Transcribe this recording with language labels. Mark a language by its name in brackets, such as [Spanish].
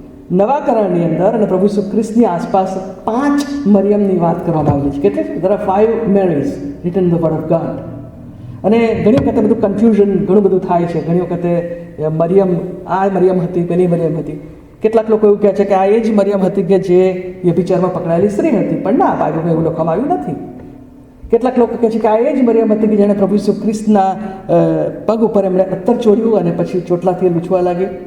[Gujarati] નવા કરારની અંદર અને પ્રભુ ઈસુ ખ્રિસ્તની આસપાસ 5 મરિયમની વાત કરવામાં આવેલી છે. કેટલી? [English] there are 5 Marys written in the word of God. [Gujarati] અને ઘણી વખતે બધું કન્ફ્યુઝન ઘણું બધું થાય છે. ઘણી વખતે મરિયમ હતી, પેલી મરિયમ હતી. કેટલાક લોકો એવું કહે છે કે આ એ જ મરિયમ હતી કે જે વ્યભિચારમાં પકડાયેલી સ્ત્રી હતી, પણ ના, બાઇબલમાં એવું લખવામાં આવ્યું નથી. કેટલાક લોકો કહે છે કે આ એ જ મરિયમ હતી કે જેણે પ્રભુ ઈસુ ખ્રિસ્તના પગ ઉપર એમણે અત્તર ચોર્યું અને પછી ચોટલાથી લૂછવા લાગી.